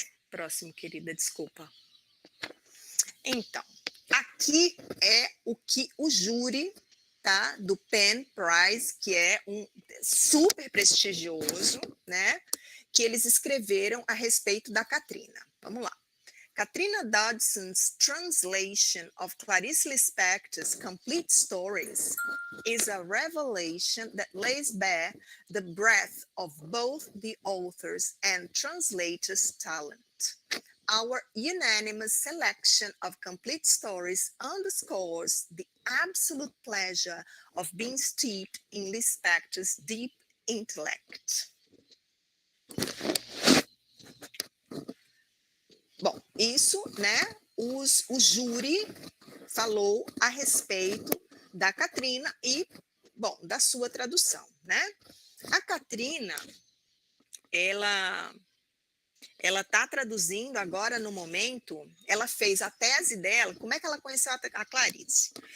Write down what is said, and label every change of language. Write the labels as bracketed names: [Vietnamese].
[Portuguese] Próximo, querida, desculpa. Então, aqui é o que o júri, tá? Do PEN Prize, que é um super prestigioso, né? Que eles escreveram a respeito da Katrina. Vamos lá. [English] Katrina Dodson's translation of Clarice Lispector's complete stories is a revelation that lays bare the breadth of both the author's and translator's talent. Our unanimous selection of complete stories underscores the absolute pleasure of being steeped in Lispector's deep intellect. [Portuguese] Bom, isso, né, o júri falou a respeito da Katrina e, bom, da sua tradução, né? A Katrina, ela está traduzindo agora no momento, ela fez a tese dela, como é que ela conheceu a Clarice?